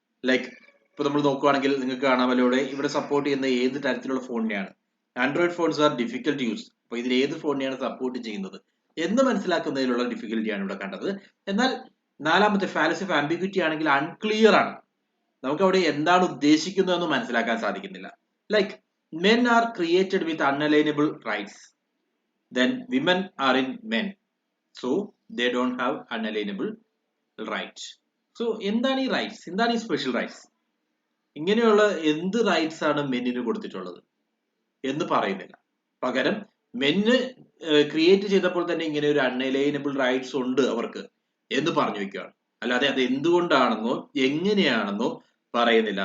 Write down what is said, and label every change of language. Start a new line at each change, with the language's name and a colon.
Malayalam: Like ഇപ്പൊ നമ്മൾ നോക്കുവാണെങ്കിൽ നിങ്ങൾക്ക് കാണാമല്ലോ ഇവിടെ സപ്പോർട്ട് ചെയ്യുന്ന ഏത് തരത്തിലുള്ള ഫോണിനെയാണ്.
English: Android phones are difficult use.
Malayalam: അപ്പൊ ഇതിൽ ഏത് ഫോണിനെയാണ് സപ്പോർട്ട് ചെയ്യുന്നത് എന്ന് മനസ്സിലാക്കുന്നതിലുള്ള ഡിഫിക്കൽറ്റിയാണ് ഇവിടെ കണ്ടത്. എന്നാൽ നാലാമത്തെ ഫാലസി ഓഫ് ആംബിഗ്വിറ്റി ആണെങ്കിൽ അൺക്ലിയർ ആണ്. നമുക്ക് അവിടെ എന്താണ് ഉദ്ദേശിക്കുന്നതെന്ന് മനസ്സിലാക്കാൻ സാധിക്കുന്നില്ല.
English: Like men are created with unalienable rights, then women are in men, so they don't have unalienable rights.
Malayalam: So എന്താണ് ഈ റൈറ്റ്സ്, എന്താണ് ഈ സ്പെഷ്യൽ റൈറ്റ്സ്? ഇങ്ങനെയുള്ള എന്ത് റൈറ്റ്സ് ആണ് മെന്നിന് കൊടുത്തിട്ടുള്ളത് എന്ന് പറയുന്നില്ല. പകരം മെന്ന് ക്രിയേറ്റ് ചെയ്തപ്പോൾ തന്നെ ഇങ്ങനെ ഒരു അൺഅലൈനബിൾ റൈറ്റ്സ് ഉണ്ട് അവർക്ക് എന്ന് പറഞ്ഞു വെക്കുകയാണ്. അല്ലാതെ അത് എന്തുകൊണ്ടാണെന്നോ എങ്ങനെയാണെന്നോ പറയുന്നില്ല.